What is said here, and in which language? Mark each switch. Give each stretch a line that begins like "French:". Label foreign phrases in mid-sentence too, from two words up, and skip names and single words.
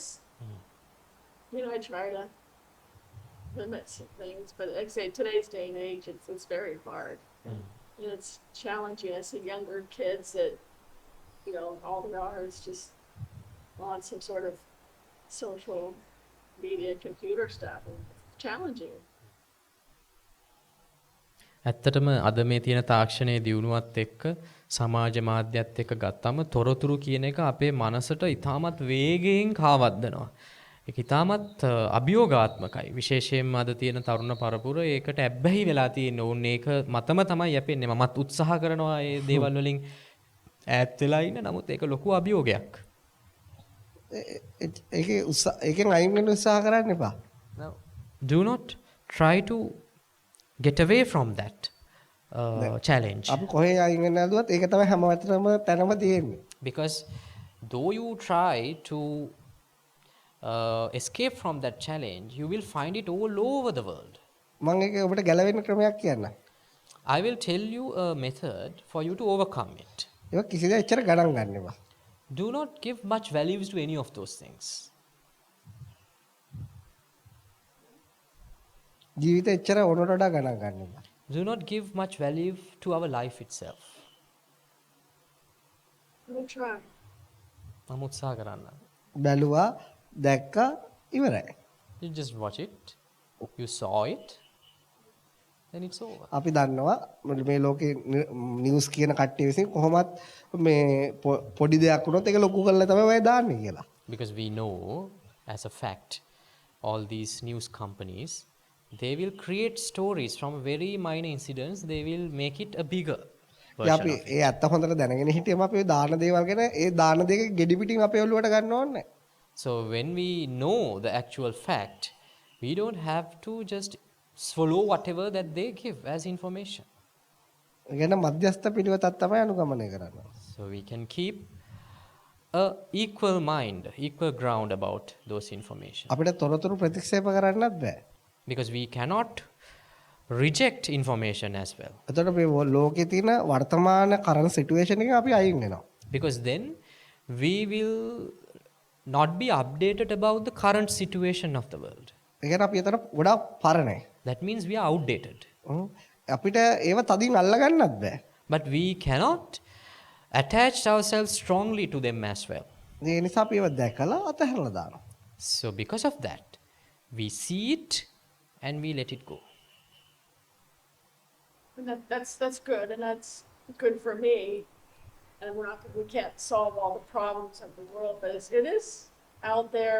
English: You know, I try to limit some things, but like I say, today's day and age, it's very hard. And it's challenging. I see younger kids that, you know, all they are is just on some sort of social media computer stuff. It's challenging.
Sinhala: ඇත්තටම අද මේ තියෙන තාක්ෂණයේ දියුණුවත් එක්ක සමාජ මාධ්‍යත් එක්ක ගත්තම තොරතුරු කියන එක අපේ මනසට ඉතාමත් වේගයෙන් කාවද්දනවා. ඒක ඉතාමත් අභියෝගාත්මකයි. විශේෂයෙන්ම අද තියෙන තරුණ පරපුර ඒකට ඇබ්බැහි වෙලා තියෙන ඕන ඒක මතම තමයි යපෙන්නේ. මමත් උත්සාහ කරනවා මේ දේවල් වලින් ඈත් වෙලා ඉන්න. නමුත් ඒක ලොකු අභියෝගයක්. ඒකෙන් අයින් වෙන්න උත්සාහ කරන්න එපා.
English: Now, do not try to get away from that challenge.
Sinhala: අපි කොහේ අයින් වෙන්න හදුවත් ඒක තමයි හැම තැනම තියෙන්නේ.
English: Because though you try to escape from that challenge, you will find it all over the world.
Sinhala: මම ඒක ඔබට ගැලවෙන්න ක්‍රමයක් කියන්නම්.
English: I will tell you a method for you to overcome it.
Sinhala: ඒක කිසිද එච්චර ගණන් ගන්න එපා.
English: Do not give much values to any of those things.
Sinhala: ජීවිතේ එච්චර ඕනට වඩා ගණන් ගන්න එපා.
English: Do not give much value to our life itself. We'll try.
Sinhala: මම උත්සාහ කරන්න. බැලුවා දැක්කා ඉවරයි.
English: You just watch it. You saw it. Then it's over.
Sinhala: අපි දන්නවා මේ ලෝකේ නිවුස් කියන කට්ටිය විසින් කොහොමත් මේ පොඩි දෙයක් වුණොත් ඒක ලොකු කරලා තමයි ඔය දාන්නේ කියලා.
English: Because we know as a fact all these news companies, they will create stories from very minor incidents, they will make it a bigger version
Sinhala: අපි
English: of it.
Sinhala: ඒ ඇත්ත හොඳට දැනගෙන හිටියම අපි දාන දේවල් ගැන ඒ දාන දෙක ගෙඩි පිටින් අපේ ඔළුවට ගන්න ඕනේ.
English: So when we know the actual fact, we don't have to just swallow whatever that they give as information.
Sinhala: ඒ කියන්නේ මධ්‍යස්ථ පිළිවෙතක් තමයි අනුගමනය කරන්නේ.
English: So we can keep a equal mind, equal ground about those information.
Sinhala: අපිට තොරතුරු ප්‍රතික්ෂේප කරන්නත් බෑ.
English: Because we cannot reject information as well.
Sinhala: එතකොට මේ ලෝකේ තියෙන වර්තමාන
English: current situation
Sinhala: එකෙන් අපි අයින් වෙනවා.
English: Because then we will not be updated about the current situation of the world.
Sinhala: ඒ කියන්නේ අපි එතන ගොඩාක් පරණයි.
English: That means we are outdated.
Sinhala: අපිට ඒව තදින් අල්ලගන්නත් බෑ.
English: But we cannot attach ourselves strongly to them as well.
Sinhala: ඒ නිසා අපි ඒව දැකලා අතහැරලා දානවා.
English: So because of that, we see it and we let it go. And that's good, and that's good for me. And we can't solve all the problems of the world, but it is out there.